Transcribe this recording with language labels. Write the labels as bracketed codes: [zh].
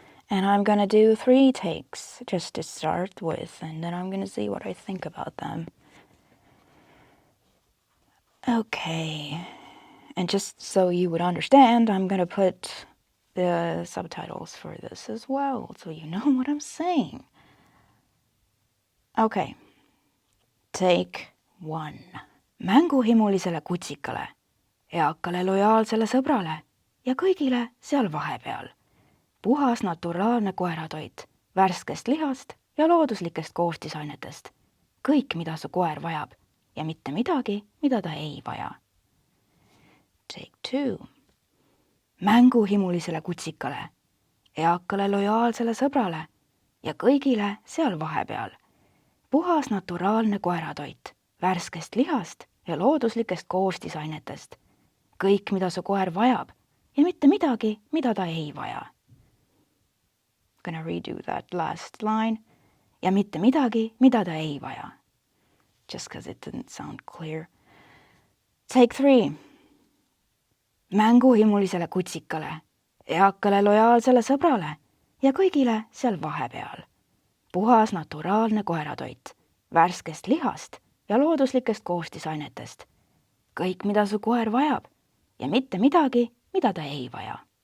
[en] And I'm gonna do 3 takes just to start with, and then I'm gonna see what I think about them. Okay, and just so you would understand, I'm gonna put the subtitles for this as well, so you know what I'm saying. Okay, take 1. [et] Mänguhimulisele kutsikale, eakale lojaalsele sõbrale ja kõigile seal vahepeal. Puhas naturaalne koeratoit, värskest lihast ja looduslikest koostisainetest. Kõik, mida su koer vajab ja mitte midagi, mida ta ei vaja. [en] Take 2. [et] Mänguhimulisele kutsikale, eakale lojaalsele sõbrale ja kõigile seal vahepeal. Puhas naturaalne koeratoit, värskest lihast ja looduslikest koostisainetest. Kõik, mida su koer vajab ja mitte midagi, mida ta ei vaja. [en] Gonna redo that last line. [et] Ja mitte midagi, mida ta ei vaja. [en] Just because it didn't sound clear. Take 3. [et] Mänguhimulisele kutsikale, eakale lojaalsele sõbrale ja kõigile seal vahepeal. Puhas naturaalne koeratoit, värskest lihast ja looduslikest koostisainetest. Kõik, mida su koer vajab ja mitte midagi, mida ta ei vaja.